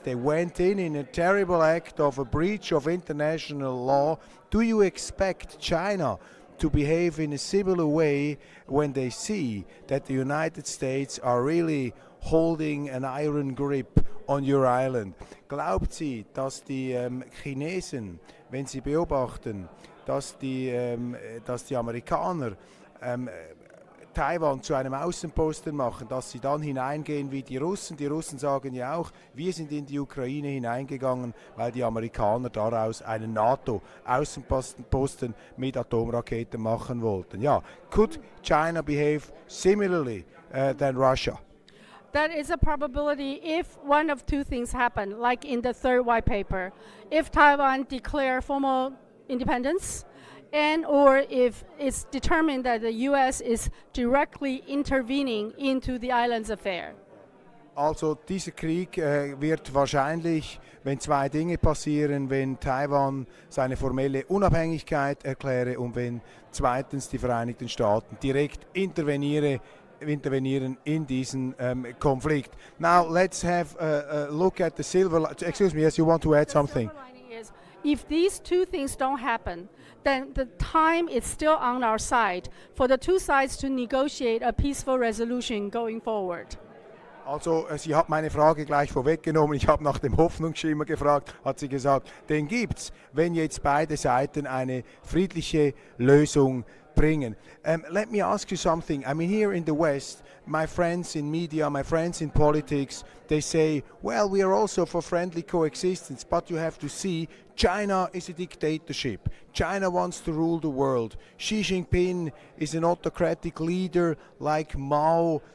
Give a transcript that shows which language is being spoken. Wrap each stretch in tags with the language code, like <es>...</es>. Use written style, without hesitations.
<en>They went in a terrible act of a breach of international law. Do you expect China to behave in a similar way when they see that the United States are really holding an iron grip on your island?</en> <de>Glaubt sie, dass die Chinesen, wenn sie beobachten, dass die Amerikaner Taiwan zu einem Außenposten machen, dass sie dann hineingehen wie die Russen? Die Russen sagen ja auch, wir sind in die Ukraine hineingegangen, weil die Amerikaner daraus einen NATO-Außenposten mit Atomraketen machen wollten.</de> <en>Ja, could China behave similarly than Russia? That is a probability if one of two things happen, like in the third white paper. If Taiwan declare formal independence, and or if it's determined that the US is directly intervening into the island's affair.</en> <de>Also dieser Krieg wird wahrscheinlich, wenn zwei Dinge passieren, wenn Taiwan seine formelle Unabhängigkeit erkläre und wenn zweitens die Vereinigten Staaten direkt intervenieren in diesen Konflikt.</de> <en>Now let's have a look at the silver. Excuse me, yes, you want to add something? If these two things don't happen, then the time is still on our side for the two sides to negotiate a peaceful resolution going forward.</en> <de>Also, sie hat meine Frage gleich vorweggenommen. Ich habe nach dem Hoffnungsschimmer gefragt, hat sie gesagt, den gibt's, wenn jetzt beide Seiten eine friedliche Lösung bringen.</de> <en>Let me ask you something. I mean, here in the West, my friends in media, my friends in politics, they say, well, we are also for friendly coexistence, but you have to see, China is a dictatorship. China wants to rule the world. Xi Jinping is an autocratic leader like Mao.</en>